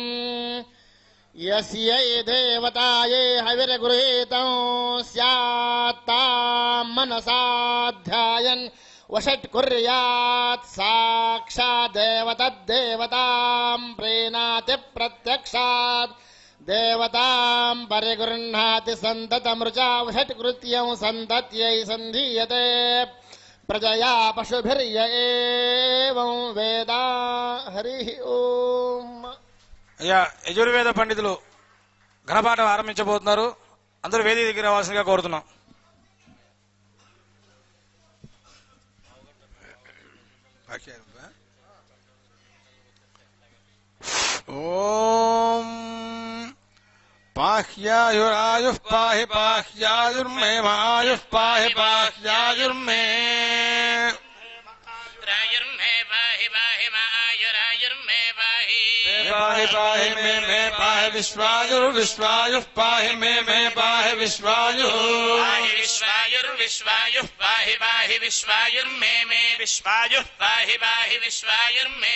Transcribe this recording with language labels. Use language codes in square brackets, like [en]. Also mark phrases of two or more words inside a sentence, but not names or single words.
[sa] यस्यै देवतायै हविर्गृहीतं स्यात्ताम् मनसाध्यायन् वषट्कुर्यात् साक्षादेव तद्देवताम् प्रीणाति प्रत्यक्षात् देवताम् परिगृह्णाति सन्ततमृचा वषट्कृत्यं सन्तत्यै सन्धीयते प्रजया पशुभिर्य एवं वेद हरिः ओम्. [te] అయ్యా యజుర్వేద పండితులు ఘనపాఠం ఆరంభించబోతున్నారు. అందరూ వేదిక దగ్గర రావాల్సిందిగా కోరుతున్నాం. [sa] ఓం పాహ్యాయురాయుః పాహి పాహ్యాయుర్మే మాయుః పాహి పాహ్యాయుర్మే रायुर्मे पाहि पाहि मायुरायुर्मे पाहि पाहि पाहि मे पाहि विश्वायुर्विश्वायुः पाहि मे पाहि विश्वायुः पाहि विश्वायुर्विश्वायुः पाहि पाहि विश्वायुर्मे विश्वायुः पाहि पाहि विश्वायुर्मे